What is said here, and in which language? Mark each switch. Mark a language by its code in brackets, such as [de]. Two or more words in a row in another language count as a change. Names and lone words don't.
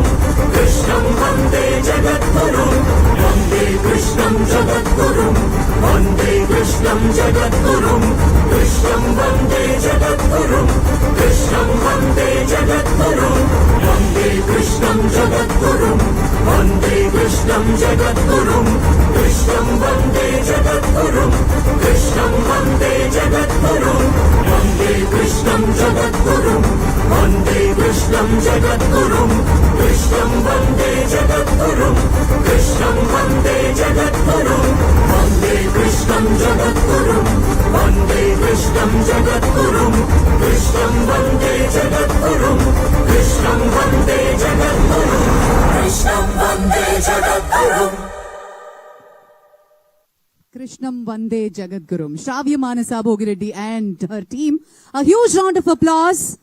[sa] కృష్ణం వందే జగద్గురుం వందే కృష్ణం జగద్గురుం వందే కృష్ణం జగద్గురుం కృష్ణం వందే జగద్గురుం కృష్ణం వందే జగద్గురుం వందే కృష్ణం జగద్గురుం వందే కృష్ణం జగద్గురుం కృష్ణం వందే జగద్గురుం కృష్ణం వందే జగద్గురుం कृष्णं जगद्गुरुं कृष्णं वन्दे जगद्गुरुं कृष्णं वन्दे जगद्गुरुं वन्दे कृष्णं जगद्गुरुं वन्दे कृष्णं जगद्गुरुं कृष्णं वन्दे जगद्गुरुं कृष्णं वन्दे जगद्गुरुं कृष्णं वन्दे जगद्गुरुं [en] Krishnam Vande Jagadgurum. Shravya Manasa Bhogireddy and her team. A huge round of applause.